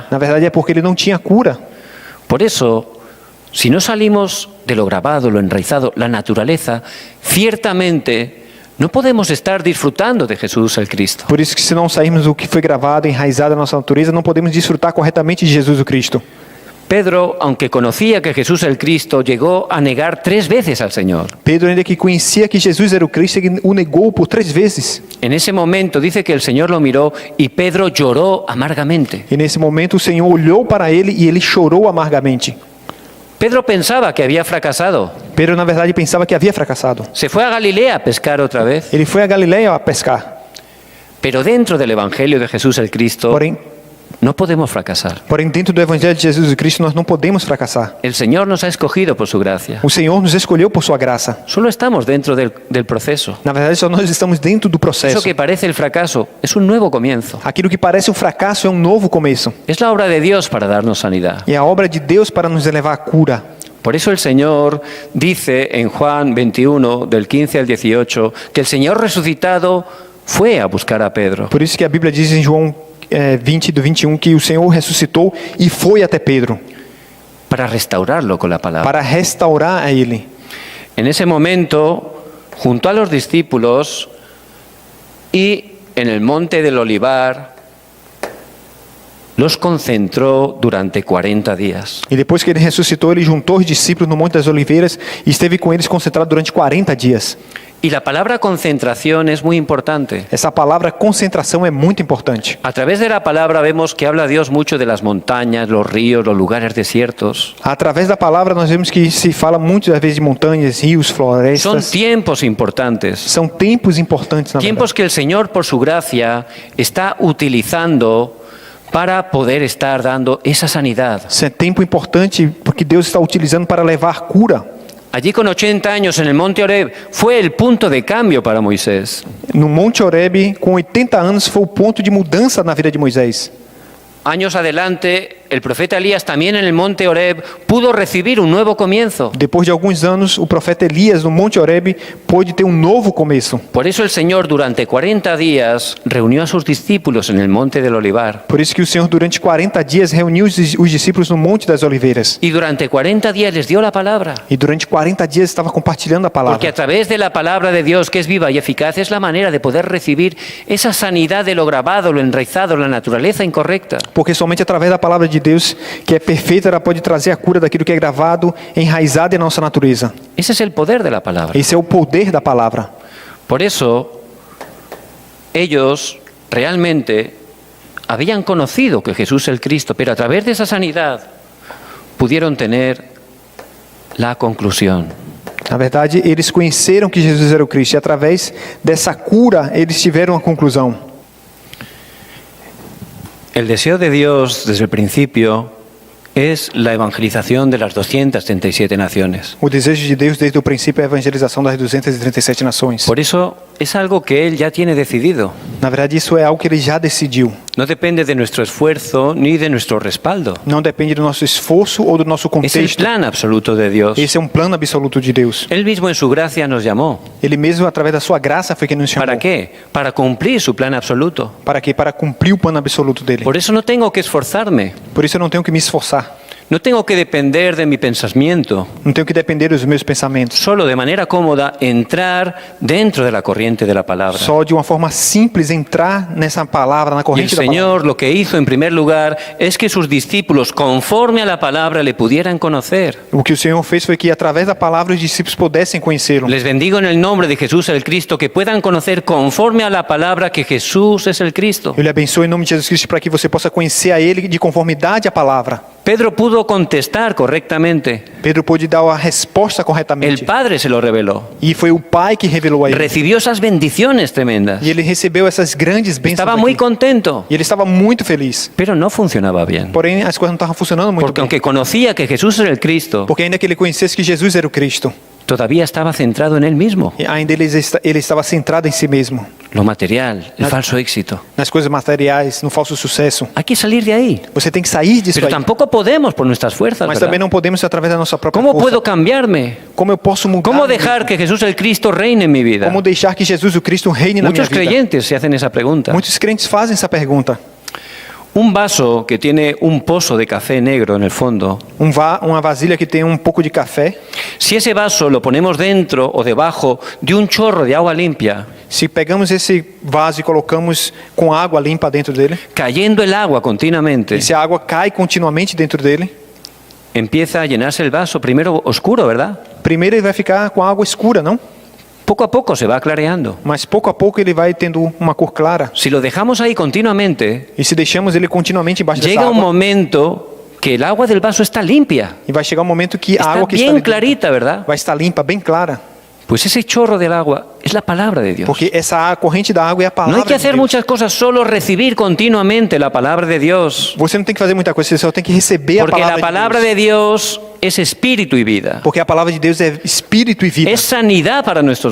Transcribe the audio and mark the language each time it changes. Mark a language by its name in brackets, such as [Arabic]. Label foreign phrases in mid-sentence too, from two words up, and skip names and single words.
[Portuguese] Na verdade é porque ele não tinha cura. [Spanish] Por eso, si no salimos de lo grabado, lo enraizado, la naturaleza, ciertamente no podemos estar disfrutando de Jesús el Cristo. [Portuguese] Por isso que se não sairmos do que foi gravado, enraizado na nossa natureza, não podemos desfrutar corretamente de Jesus o Cristo. [Spanish] Pedro, aunque conocía que Jesús el Cristo, llegó a negar 3 veces al Señor. [Portuguese] Pedro, ainda que conhecia que Jesus era o Cristo, ele o negou por 3 vezes. [Spanish] En ese momento dice que el Señor lo miró y Pedro lloró amargamente. [Portuguese] E nesse momento o Senhor olhou para ele e ele chorou amargamente. [Spanish] Pedro pensaba que había fracasado. [Portuguese] Pedro, na verdade, pensava que havia fracassado. [Spanish] Se fue a Galilea a pescar otra vez. [Portuguese] Ele foi a Galileia a pescar. [Spanish] Pero dentro del Evangelio de Jesús el Cristo, [Portuguese] Porém, [Spanish] no podemos fracasar. [Portuguese] Porém, dentro do Evangelho de Jesus Cristo, nós não podemos fracassar. [Spanish] El Señor nos ha escogido por su gracia. [Portuguese] O Senhor nos escolheu por sua graça. [Spanish] Solo estamos dentro del proceso. [Portuguese] Na verdade, só nós estamos dentro do [Spanish] Eso [Portuguese] processo. [Spanish] que parece el fracaso es un nuevo comienzo. [Portuguese] Aquilo que parece um fracasso é um novo começo. [Spanish] Es la obra de Dios para darnos sanidad. [Portuguese] E a obra de Deus para nos levar à cura. [Spanish] Por eso el Señor dice en Juan 21, del 15 al 18, que el Señor resucitado fue a buscar a Pedro. [Portuguese] Por isso que a Bíblia diz em João 20, do 21, que o Senhor ressuscitou e foi até Pedro [Spanish] Para restaurarlo con la palabra. [Portuguese] para restaurar a ele. [Spanish] En ese momento, junto a los discípulos y en el monte del Olivar, los concentró durante 40 días. [Portuguese] E depois que ele ressuscitou, ele juntou os discípulos no Monte das Oliveiras e esteve com eles concentrado durante 40 dias. [Spanish] Y la palabra concentración es muy importante. [Portuguese] Essa palavra concentração é muito importante. [Spanish] A través de la palabra vemos que habla Dios mucho de las montañas, los ríos, los lugares desiertos. [Portuguese] Através da palavra nós vemos que se fala muitas vezes de montanhas, rios, [Spanish] Son [Portuguese] florestas. [Spanish] tiempos importantes. [Portuguese] São tempos importantes na [Spanish] Tiempos [Portuguese] verdade. [Spanish] que el Señor, por su gracia, está utilizando para poder estar dando esa sanidad. [Portuguese] Isso é tempo importante porque Deus está utilizando para levar cura. [Spanish] Allí con 80 años en el monte Horeb fue el punto de cambio para Moisés. [Portuguese] No Monte Horebe, com 80 anos, foi o ponto de mudança na vida de Moisés. [Spanish] Años adelante, el profeta Elías también en el monte Horeb pudo recibir un nuevo comienzo. [Portuguese] Depois de alguns anos, o profeta Elias, no Monte Horebe, pôde ter um novo começo. [Spanish] Por eso el Señor durante 40 días reunió a sus discípulos en el monte del Olivar. [Portuguese] Por isso que o Senhor, durante 40 dias, reuniu os discípulos no Monte das Oliveiras. [Spanish] Y durante 40 días les dio la palabra. [Portuguese] E durante 40 dias estava compartilhando a [Spanish] Porque [Portuguese] palavra. [Spanish] a través de la palabra de Dios, que es viva y eficaz, es la manera de poder recibir esa sanidad de lo grabado, lo enraizado, la naturaleza incorrecta. [Portuguese] Porque somente através da palavra de Deus, que é perfeita, ela pode trazer a cura daquilo que é gravado, enraizado em nossa natureza. [Spanish] Ese es el poder de la palabra. [Portuguese] Esse é o poder da palavra. [Spanish] Por eso, ellos realmente habían conocido que Jesús es el Cristo, pero a través de esa sanidad pudieron tener la conclusión. [Portuguese] Na verdade, eles conheceram que Jesus era o Cristo, e através dessa cura, eles tiveram a conclusão. [Spanish] El deseo de Dios desde el principio es la evangelización de las 237 naciones. [Portuguese] O desejo de Deus desde o princípio é a evangelização das 237 nações. [Spanish] Por eso es algo que Él ya tiene decidido. [Portuguese] Na verdade, isso é algo que ele já decidiu. [Spanish] No depende de nuestro esfuerzo ni de nuestro respaldo. [Portuguese] Não depende do nosso esforço ou do nosso [Spanish] Es el [Portuguese] contexto. [Spanish] plan absoluto de Dios. [Portuguese] Esse é um plano absoluto de Deus. [Spanish] Él mismo en su gracia nos llamó. [Portuguese] Ele mesmo, através da sua graça, foi que nos chamou. [Spanish] ¿Para qué? Para cumplir su plan absoluto. [Portuguese] Para quê? Para cumprir o plano absoluto dele. [Spanish] Por eso no tengo que esforzarme. [Portuguese] Por isso eu não tenho que me esforçar. [Spanish] No tengo que depender de mi pensamiento. [Portuguese] Não tenho que depender dos meus pensamentos. [Spanish] Solo de manera cómoda entrar dentro de la corriente de la palabra. [Portuguese] Só de uma forma simples entrar nessa palavra, na [Spanish] Y el [Portuguese] corrente da palavra. [Spanish] Señor lo que hizo en primer lugar es que sus discípulos, conforme a la palabra, le pudieran conocer. [Portuguese] O que o Senhor fez foi que, através da palavra, os discípulos pudessem conhecê-lo. [Spanish] Les bendigo en el nombre de Jesús el Cristo, que puedan conocer conforme a la palabra que Jesús es el Cristo. [Portuguese] Eu lhe abençoo em nome de Jesus Cristo para que você possa conhecer a Ele de conformidade à palavra. [Spanish] Pedro pudo contestar correctamente. [Portuguese] Pedro pôde dar a resposta [Spanish] El [Portuguese] corretamente. [Spanish] Padre se lo reveló. [Portuguese] E foi o Pai que revelou a ele. [Spanish] Recibió esas bendiciones tremendas. [Portuguese] E ele recebeu essas grandes bênçãos. [Spanish] Estaba muy [Portuguese] aqui. [Spanish] contento, [Portuguese] E ele estava muito feliz. [Spanish] pero no funcionaba bien. [Portuguese] Porém, as coisas não estavam funcionando muito [Spanish] Porque [Portuguese] bem. [Spanish] aunque conocía que Jesús era el Cristo, [Portuguese] Porque ainda que ele conhecesse que Jesus era o Cristo, [Spanish] todavía estaba centrado en él mismo. [Portuguese] e ainda ele estava centrado em si mesmo, [Spanish] Lo material, el falso éxito. [Portuguese] nas coisas materiais, no falso sucesso. [Spanish] Hay que salir de ahí. [Portuguese] Você tem que sair disso [Spanish] Pero [Portuguese] aí. [Spanish] tampoco podemos por nuestras fuerzas, [Portuguese] Mas [Spanish] ¿verdad? [Portuguese] também não podemos através da nossa própria [Spanish] ¿Cómo [Portuguese] força. [Spanish] puedo cambiarme? [Portuguese] Como eu posso mudar? [Spanish] ¿Cómo dejar que Jesús el Cristo reine en mi vida? [Portuguese] Como deixar que Jesus o Cristo reine na minha [Spanish] Muchos [Portuguese] vida? [Spanish] creyentes se hacen esa pregunta. [Portuguese] Muitos crentes fazem essa pergunta. [Spanish] Un vaso que tiene un pozo de café negro en el fondo, [Portuguese] Uma vasilha que tem pouco de café. [Spanish] si ese vaso lo ponemos dentro o debajo de un chorro de agua limpia, [Portuguese] Se pegamos esse vaso e colocamos com água limpa dentro dele, [Spanish] cayendo el agua continuamente, [Portuguese] e se a água cai continuamente dentro dele, [Spanish] empieza a llenarse el vaso, primero oscuro, ¿verdad? [Portuguese] primeiro ele vai ficar com água escura, não? [Spanish] Poco a poco se va clareando. [Portuguese] Mas pouco a pouco ele vai tendo uma cor clara. [Spanish] Si lo dejamos ahí continuamente, [Portuguese] E se deixamos ele continuamente embaixo dessa [Spanish] llega un [Portuguese] água, [Spanish] momento que el agua del vaso está limpia, [Portuguese] e vai chegar um momento que a [Spanish] está [Portuguese] água que está [Spanish] bien [Portuguese] ali dentro [Spanish] clarita, ¿verdad? [Portuguese] vai estar limpa, bem clara. [Spanish] Pues ese chorro del agua es la palabra de Dios. [Portuguese] Porque essa corrente da água é a [Spanish] No [Portuguese] palavra [Spanish] hay que [Portuguese] de [Spanish] hacer [Portuguese] Deus. [Spanish] muchas cosas, solo recibir continuamente la palabra de Dios. [Portuguese] Você não tem que fazer muita coisa, você só tem que receber [Spanish] Porque [Portuguese] a [Spanish] la palabra [Portuguese] de Deus. [Spanish] de Dios es espíritu y vida. [Portuguese] Porque a palavra de Deus é espírito e vida. [Spanish] Es sanidad para nuestros